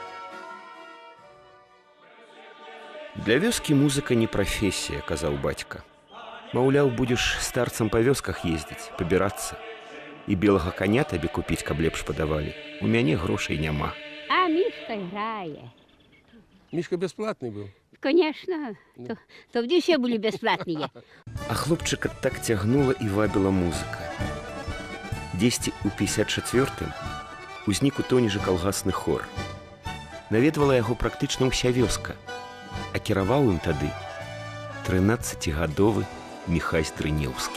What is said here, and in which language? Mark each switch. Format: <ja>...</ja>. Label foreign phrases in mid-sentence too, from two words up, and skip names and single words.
<be>Для вёскі музыка не прафесія, казаў бацька. Маўляў, будзеш старцам па вёсках ездзіць, пабірацца. І белага коня табе купіць, каб лепш падавалі. У мяне грошай няма.</be> <uk>А Мішка грає.</uk> <be>Мішка бесплатный быў?</be> <ru>Конечно,</ru> <uk>тоді все були безплатні.</uk> <be>А хлопчыка так цягнула і вабіла музыка. Дзесьці ў 54-м узнік у Тонежы калгасны хор. Наведвала яго практычна ўся вёска. А кіраваў ім тады 13-гадовы Міхась Дрынеўскі.</be>